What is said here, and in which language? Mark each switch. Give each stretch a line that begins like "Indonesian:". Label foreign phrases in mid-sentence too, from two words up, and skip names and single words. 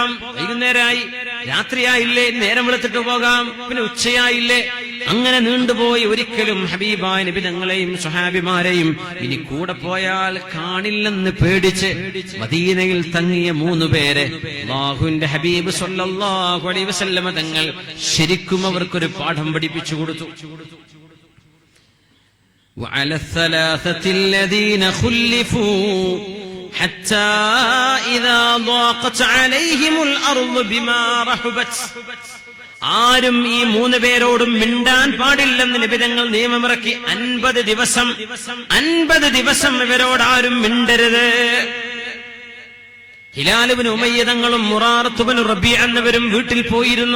Malayalam: വൈകുന്നേരമായി, രാത്രിയായില്ലേ, നേരം വെളുത്തിട്ട് പോകാം, പിന്നെ ഉച്ചയായില്ലേ, അങ്ങനെ നീണ്ടുപോയി. ഒരിക്കലും ഹബീബായ നിബിതങ്ങളെയും സ്വഹാബിമാരെയും ഇനി കൂടെ പോയാൽ കാണില്ലെന്ന് പേടിച്ച് മദീനയിൽ തങ്ങിയ 3 പേരെ അല്ലാഹുവിന്റെ ഹബീബ്
Arabic: صلى الله عليه وسلم
Malayalam: തങ്ങൾ ശരിക്കും അവർക്കൊരു പാഠം പഠിപ്പിച്ചു കൊടുത്തു.
Arabic: وعلى الثلاثة الذين خلفوا حتى إذا ضاقت عليهم الأرض بما رحبت.
Malayalam: ആരും ഈ 3 പേരോടും മിണ്ടാൻ പാടില്ലെന്ന് നിബിതങ്ങൾ നിയമമിറക്കി. 50 ദിവസം ഇവരോട് ആരും മിണ്ടരുത്. ഹിലാൽ ഇബ്നു ഉമയ്യ തങ്ങളും മുറാറത്ത് ഇബ്നു റബീഅ എന്നവരും വീട്ടിൽ പോയിരുന്നു.